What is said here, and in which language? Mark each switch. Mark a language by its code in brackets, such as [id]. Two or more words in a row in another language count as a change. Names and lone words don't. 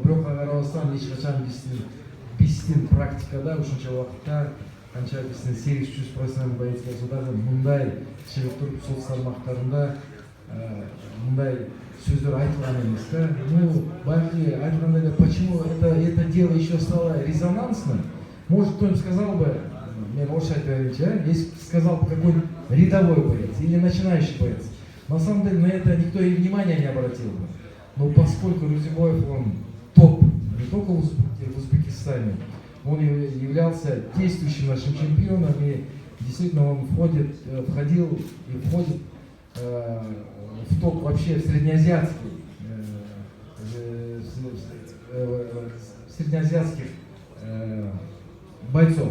[ky] Бирокко карабастан эч качан биздин практикада ушунча убакытта канча биздин 800 профессионал боец болсо дагы мындай чыгып туруп сот салмактарында мындай сөздөр айтылган эмес да. Ну, баягы айткандай, [ru] почему это дело еще стало резонансным? Может, кто-нибудь сказал бы, [ky] мен орысша айтайынчы, [ru] если сказал бы какой-нибудь рядовой боец или начинающий боец, на самом деле на это никто и внимания не обратил бы. Но поскольку Рузибоев, он топ не только в Узбекистане, он являлся действующим нашим чемпионом, и действительно он входил и входит в топ вообще среднеазиатских бойцов.